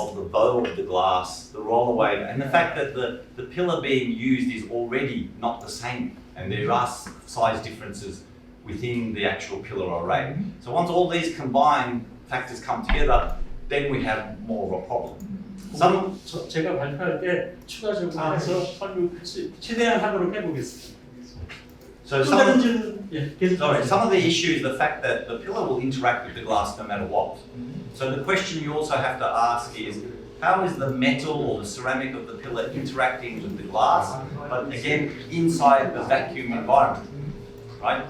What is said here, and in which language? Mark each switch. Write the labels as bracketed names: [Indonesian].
[English] of the bow of the glass, the rollaway, and the fact that the pillar being used is already not the same, and there are size differences within the actual pillar array. Mhm. So once all these combined factors come together, then we have more of a problem. Some, [Korean] 제가 발표할 때 추가적으로 해서 설명 최대한 하도록 해보겠습니다. [English] so [Korean] 또 [English] some, [Korean] 다른 질문 계속. [English] sorry, some of the issues, the fact that the pillar will interact with the glass no matter what. So the question you also have to ask is, how is the metal or the ceramic of the pillar interacting with the glass, but again, inside the vacuum environment, right?